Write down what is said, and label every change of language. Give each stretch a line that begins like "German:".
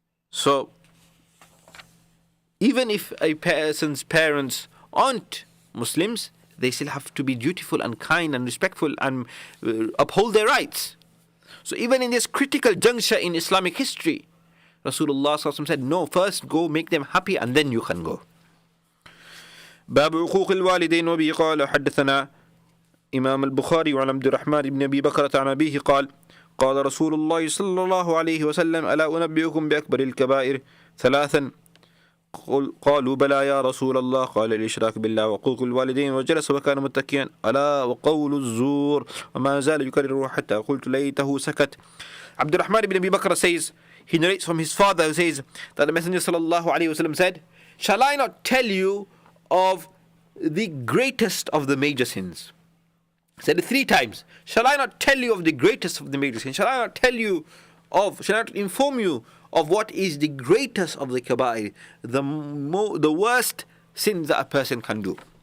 English: So, even if a person's parents aren't Muslims, they still have to be dutiful and kind and respectful and uphold their rights. So even in this critical juncture in Islamic history, Rasulullah SAW said, no, first go make them happy and then you can go.
Arabic: باب عقوق الوالدين. وبه قال حدثنا إمام البخاري وعن عبد الرحمن بن أبي بكرة عن أبيه قال قال رسول الله صلى الله عليه وسلم ألا أنبئكم بأكبر الكبائر ثلاثا قالوا بلى يا رسول الله قال الإشراك بالله وعقوق الوالدين وجلس وكان متكئا ألا وقول الزور وما زال يكرره حتى قلت ليته سكت.
English: Abdul Rahman ibn Abi Bakr says, he narrates from his father who says that the Messenger sallallahu alaihi wasallam said, shall I not tell you of the greatest of the major sins? He said it 3 times. Shall I not tell you of the greatest of the major sins? Shall I not inform you of what is the greatest of the kaba'ir, the worst sins that a person can do?